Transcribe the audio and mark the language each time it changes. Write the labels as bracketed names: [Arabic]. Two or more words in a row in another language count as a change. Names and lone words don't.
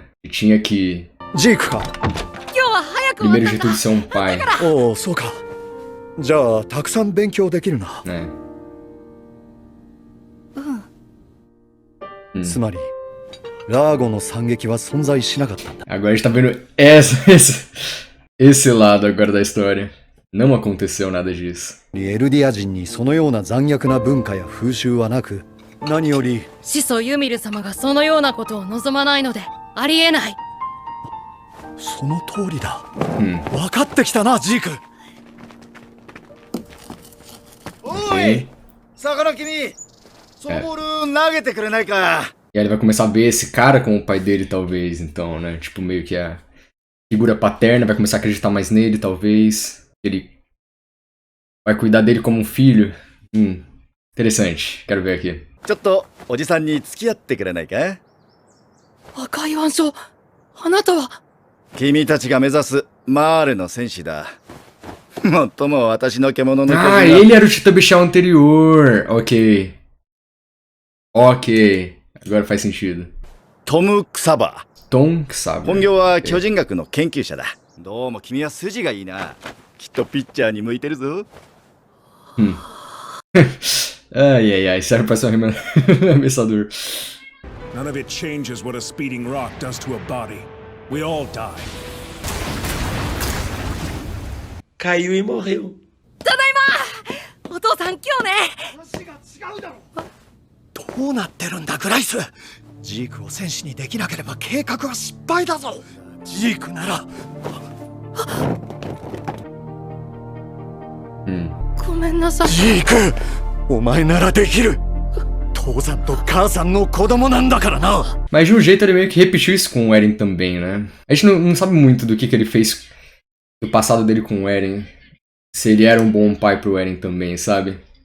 [Portuguese] Que tinha que, [Japanese] ジークか。今日は早く終わ [Portuguese] primeiro [Japanese] った [Portuguese] de [Japanese] んだ [Portuguese] tudo, ser um pai, [Japanese] おお、そうか。じゃあ、たくさん勉強できるな。 [Portuguese] né? [Japanese] つまり、ラーゴの惨劇は存在しなかったんだ。 [Portuguese] Agora a gente tá vendo esse lado agora da história. Não aconteceu nada disso. [Japanese] エルディア人にそのような残虐な文化や風習はなく、何より、始祖ユミル様がそのようなことを望まないのでありえない。その通りだ。分かってきたな、ジーク。お [Portuguese] Ok. [Japanese] い魚君そのボール投げてくれないか [Portuguese] E aí ele vai começar a ver esse cara como o pai dele, talvez, então, né? Tipo, meio que a figura paterna vai começar a acreditar mais nele, talvez. Ele vai cuidar dele como um filho. Interessante. Quero ver aqui. [Japanese] ちょっとおじさんに付き合ってくれないか赤い腕章、あなたは。君たちが目指すマーレの戦士だもっとも私の獣の [Portuguese] Ah, [Japanese] 巨人 [Portuguese] ele era o Tita Bichal anterior. Ok. Ok. Agora faz sentido. [Japanese] トム・クサバ Tom Xaver. 本業は巨人学の研究者だどうも君は筋がいいなきっとピッチャーに向いてるぞ [Portuguese] Ai, ai, ai, serve pra ser um arremessador. [English] None of it changes what a speeding rock does to a body. We all die. [Portuguese] Caiu e morreu. [Japanese] お父さん今日ね。どうなってるんだグライス。ジークを戦士にできなければ計画は失敗だぞ。ジークならごめんなさい。ジーク、お前ならできる。父さんと母さんの子供なんだからな。 [Portuguese] Mas de um jeito ele meio que repetiu isso com o Eren também, né? A gente não sabe muito do que ele fez do passado dele com o Eren. Se ele era um bom pai pro Eren também, sabe?